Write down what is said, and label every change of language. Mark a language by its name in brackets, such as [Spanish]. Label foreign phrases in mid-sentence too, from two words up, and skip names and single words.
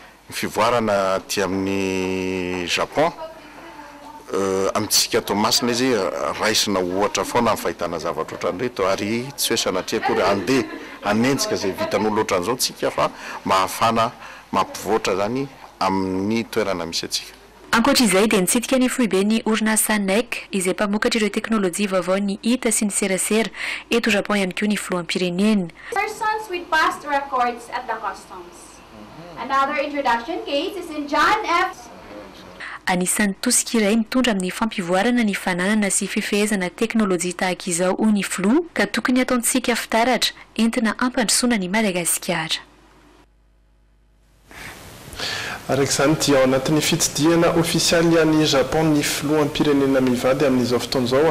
[Malagasy] fivoarana ty amin'ny Japon amitsika atao masina izy raisina ohatra foana amin'ny fahitana zavatra ohatran'ireto ary tsy hoe sanatria akory andeha anenjika zay vitan'olo ohatran'izao tsika fa mahafana mampivoatra zany amin'ny toerana misy atsika. Ankoatr'izay dia nitsidika ny foibe ny orinasa NEC izay mpamokatra ireo teknôlôjia vaovao ny hita sy ny serasera eto Japon ihany koa ny filohampirenena. [English] Persons with past records at the customs. Another introduction case is in John F. [Malagasy] Anisan'ny tosika iray mitondra amin'ny fampivoarana ny fananana sy fifehezana teknôlôjia tahaka izao hoy ny filo ka tokony ataontsika fitaratra entina ampandrosoana ny Madagasikara. Arak'izany dia ao anatin'ny fitsidihana ofisialy any Japon ny filohampirenena mivady amin'izao fotoan'izao.